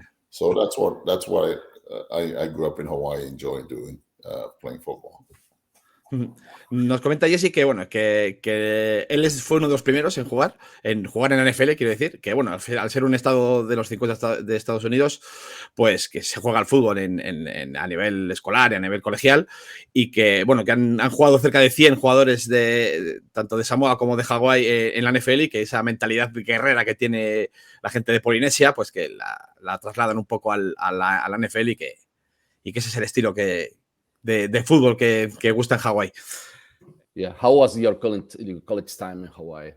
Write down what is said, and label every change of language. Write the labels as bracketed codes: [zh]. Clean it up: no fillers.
[en] So that's why I grew up in Hawaii, enjoying doing playing football. [es] Nos comenta Jesse que, bueno, que él fue uno de los primeros en jugar en la NFL, quiero decir, que, bueno, al ser un estado de los 50 de Estados Unidos, pues que se juega al fútbol a nivel escolar y a nivel colegial, y que, bueno, que han jugado cerca de 100 jugadores tanto de Samoa como de Hawái en la NFL, y que esa mentalidad guerrera que tiene la gente de Polinesia, pues que la trasladan un poco a la NFL, y que ese es el estilo de fútbol que gusta en Hawái. [en] Yeah. How was your college time in Hawaii?